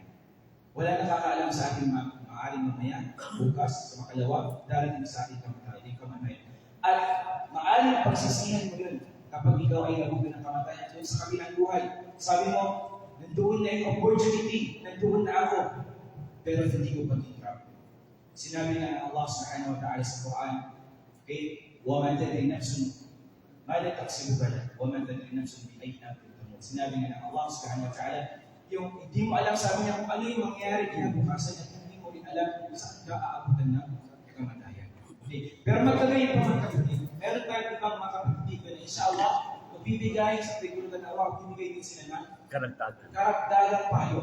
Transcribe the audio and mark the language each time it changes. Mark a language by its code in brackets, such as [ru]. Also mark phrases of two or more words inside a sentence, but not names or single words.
[tl] Wala nakakaalam sa ating maaaring mamaya, bukas, sa makalawa, darating sa ating kamatayan. At maaaring pagsisihan mo yun kapag ikaw ay nabugan ng kamatayan doon sa kabilang buhay. Sabi mo, nandoon na yung opportunity, nandoon na ako, pero hindi ko pag-ikrap. Sinabi nga ng [ar] الله سبحانه وتعالى [tl] sa Quran, okay, [ar] وَمَا تَدْرِي نَفْسٌ مَاذَا تَكْسِبُ غَدًا وَمَا تَدْرِي نَفْسٌ بِأَيِّ أَرْضٍ تَمُوتُ. [tl] Sinabi nga ng [ar] الله سبحانه وتعالى, [tl] yung hindi mo alam, sabi niya kung ano yung mangyayari kinabukasan at hindi mo rin alam kung saan ka aabutan ng kamatayan. Okay. Pero magkagay pa mga kapatid, meron tayong ibang mga kapatid na insyaAllah, magbibigay sa pagkulutan na Allah, magbibigay din sila ng karagdagang payo.